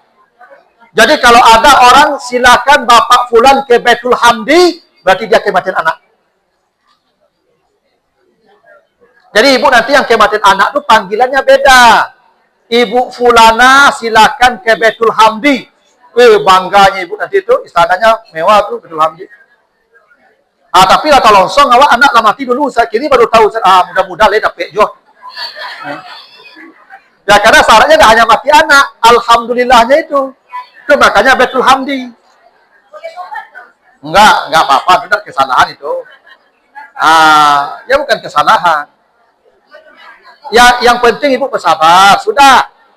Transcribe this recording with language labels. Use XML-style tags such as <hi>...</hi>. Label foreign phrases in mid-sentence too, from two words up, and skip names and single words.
<id>Jadi kalau ada orang silakan Bapak Fulan ke Baitul Hamdi, berarti dia kematian anak. Jadi ibu nanti yang kematian anak tuh panggilannya beda. Ibu Fulana silakan ke Baitul Hamdi. Bangganya ibu nanti itu istananya mewah tuh Baitul Hamdi.</id> <min>Tapi lah longsong awak anak lah mati dulu.</min> <id>Saya kini baru tahu.</id> <min>Mudah-mudahan lah dapet jo.</min> <id>Ya karena syaratnya tidak hanya mati anak, alhamdulillahnya itu. Itu makanya Baitul Hamdi. Enggak apa-apa, tidak kesalahan itu. Ya bukan kesalahan. Ya, yang penting ibu bersabar, sudah.</id>